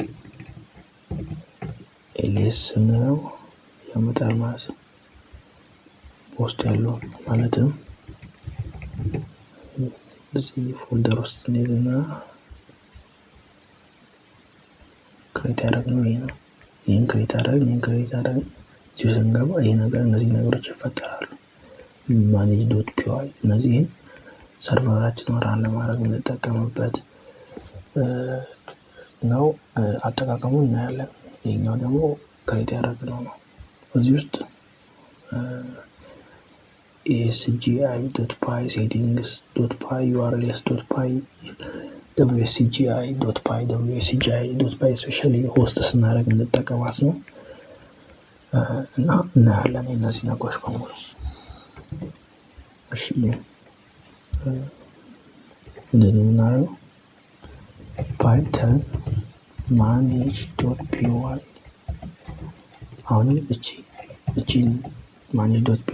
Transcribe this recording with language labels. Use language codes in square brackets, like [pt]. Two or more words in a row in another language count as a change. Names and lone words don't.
[am] ኤልኤስ ስንለው ያመጣል ማለት ነው። ውስጥ ያለው ማለትም እዚህ ፎልደር ውስጥ እንሄድና ክሬት ያደረግነው ይሄ ነው። ይህን ክሬት አደረግን እዚሁ ስንገባ እነዚህ ነገሮች ይፈጠራሉ። [en] manage dot py [am] እነዚህን ሰርቨራችን ራን ለማድረግ የምንጠቀምበት ነው። አጠቃቀሙን እናያለን። ይሄኛው ደግሞ ክሬት ያደረግነው ነው። እዚህ ውስጥ asgi.py settings.py urls.py wsgi.py ስፔሻሊ ሆስት ስናደርግ እንጠቀማት ነው እና እናያለን እነዚህ ነገሮች በሙሉ። እሺ እንደዚህ የምናደርገው ፓይተን manage.py አሁንም እቺን manage.py